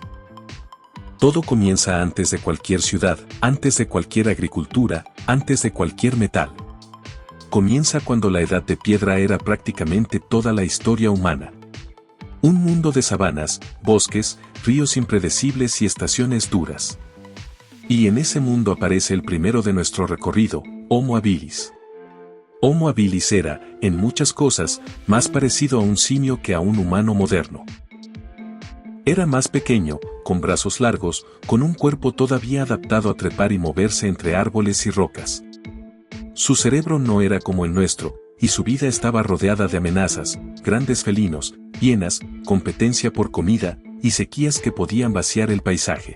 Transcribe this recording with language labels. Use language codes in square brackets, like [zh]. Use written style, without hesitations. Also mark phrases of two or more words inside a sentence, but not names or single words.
[es] Todo comienza antes de cualquier ciudad, antes de cualquier agricultura, antes de cualquier metal. Comienza cuando la edad de piedra era prácticamente toda la historia humana. Un mundo de sabanas, bosques, ríos impredecibles y estaciones duras. Y en ese mundo aparece el primero de nuestro recorrido, Homo habilis. Homo habilis era, en muchas cosas, más parecido a un simio que a un humano moderno. Era más pequeño, con brazos largos, con un cuerpo todavía adaptado a trepar y moverse entre árboles y rocas. Su cerebro no era como el nuestro, y su vida estaba rodeada de amenazas, grandes felinos, hienas, competencia por comida, y sequías que podían vaciar el paisaje.